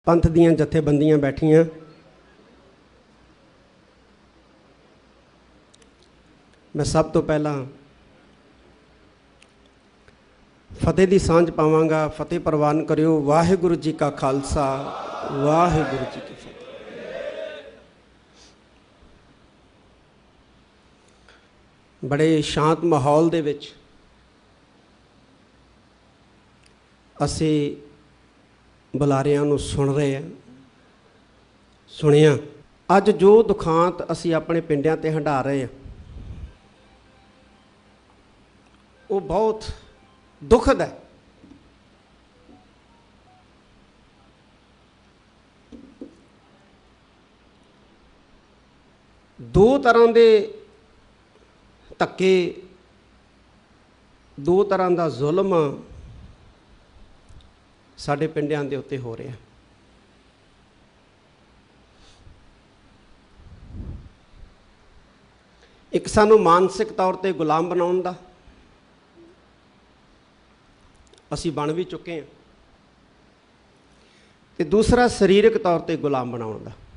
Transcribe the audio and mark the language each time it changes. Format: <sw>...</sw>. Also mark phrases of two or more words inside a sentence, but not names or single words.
<pa>ਪੰਥ ਦੀਆਂ ਜਥੇਬੰਦੀਆਂ ਬੈਠੀਆਂ। ਮੈਂ ਸਭ ਤੋ ਪਹਿਲਾ ਫਤਹਿ ਕੀ ਸਾਂਝ ਪਾਵਾਂਗਾ। ਫਤਹਿ ਪਰਵਾਨ ਕਰਿਓ। ਵਾਹਿਗੁਰੂ ਜੀ ਕਾ ਖਾਲਸਾ, ਵਾਹਿਗੁਰੂ ਜੀ ਕੀ ਫਤਹਿ। ਬੜੇ ਸ਼ਾਂਤ ਮਾਹੌਲ ਦੇ ਵਿੱਚ ਅਸੀ ਬੁਲਾਰਿਆਂ ਨੂੰ ਸੁਣ ਰਹੇ ਹੈਂ, ਸੁਣਿਆ। ਅੱਜ ਜੋ ਦੁਖਾਂਤ ਅਸੀ ਅਪਨੇ ਪਿੰਡਿਆਂ ਤੇ ਹੰਢਾ ਰਹੇ ਹੈਂ ਵੋ ਬਹੁਤ ਦੁਖਦ ਹੈ। ਦੋ ਤਰ੍ਹਾਂ ਕੇ ਧੱਕੇ, ਦੋ ਤਰ੍ਹਾਂ ਕਾ ਜ਼ੁਲਮ ਸਾਡੇ ਪਿੰਡਿਆਂ ਦੇ ਉੱਤੇ ਹੋ ਰਹੇ ਹੈਂ। ਏਕ ਸਾਨੂੰ ਮਾਨਸਿਕ ਤੌਰ ਪਰ ਗੁਲਾਮ ਬਣਾਉਣ ਦਾ ਅਸੀ ਬਣ ਭੀ ਚੁੱਕੇ ਹੈਂ, ਤੇ ਦੂਸਰਾ ਸਰੀਰਕ ਤੌਰ ਪਰ ਗੁਲਾਮ ਬਣਾਉਣ ਦਾ।</pa>